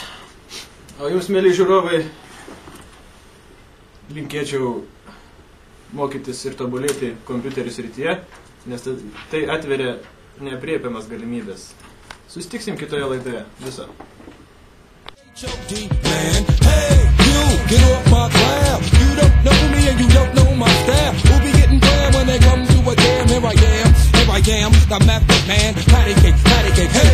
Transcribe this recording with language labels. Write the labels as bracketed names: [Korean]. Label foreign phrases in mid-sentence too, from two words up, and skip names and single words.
[Lithuanian] O jums, mėly žiūrovai, linkėčiau mokytis ir tobulėti kompiuterių srityje, nes tai atveria neaprėpiamas galimybės. Susitiksim kitoje laidoje. Viso. [English] Man, hey, you, get off my cloud. You don't know me and you don't know my style. Who be getting burned when they come to a damn, here I am. I am, the method man. Patty cake,